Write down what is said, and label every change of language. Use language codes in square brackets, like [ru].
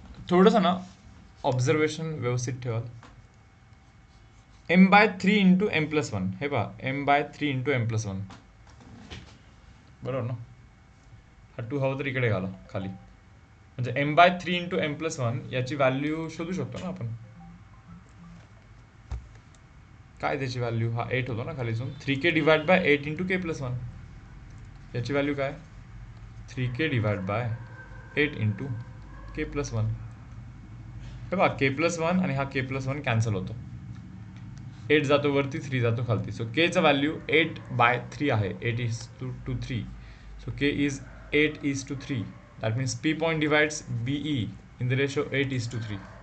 [mr] थोडंसं ना ऑब्झर्वेशन व्यवस्थित ठेवाल. m bye 3 into m plus 1 हे पहा, m bye 3 into m plus 1 बरोबर ना. हा 2 हवा तर इकडे घाला खाली, म्हणजे m bye 3 into m plus 1 याची व्हॅल्यू शोधू शकतो ना आपण. काय त्याची व्हॅल्यू, हा 8 होतो ना खालीसून. 3k divide by 8 into K plus 1 याची व्हॅल्यू काय, 3k divide by 8 into K plus 1. हे बघा के प्लस 1 आणि हा के प्लस 1 कॅन्सल होतो. 8 जातो वरती, 3 जातो खालती. सो केचा व्हॅल्यू 8 बाय 3 आहे, [en] 8 is to 3. So K is 8 is to 3. That means P point divides BE in the ratio 8 is to 3.